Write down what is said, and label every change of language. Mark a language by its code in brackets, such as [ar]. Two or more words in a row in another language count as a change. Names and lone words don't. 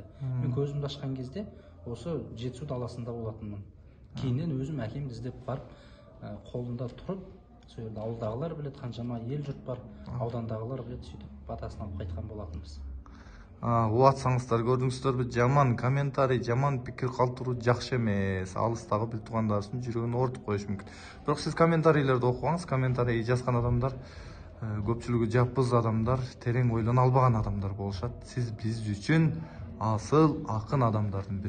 [kk] Мен көзімді ашқан кезде осы Жетісу даласында болатынмын. Кейіннен өзім әкемді іздеп барып, қолында тұрып, сол жерде ауылдағылар білет, қаншама ел жұрт бар, аудандағылар білет, сөйтіп батасын алып қайтқан болатынбыз. Уатсаңыздар, көрдіңіздер, жаман комментарий, [ky] жаман пикир калтыруу жакшы эмес. Алыстагы бир туугандарыбыздын жүрөгүнө ортуп коюшу мүмкүн. Бирок сиз комментарийлерди окугаңыз, комментарий жазган адамдар көпчүлүгү жаппыз адамдар, терең ойлоно албаган адамдар болушат. Сиз биз үчүн асыл акын адамдардын бирисиз.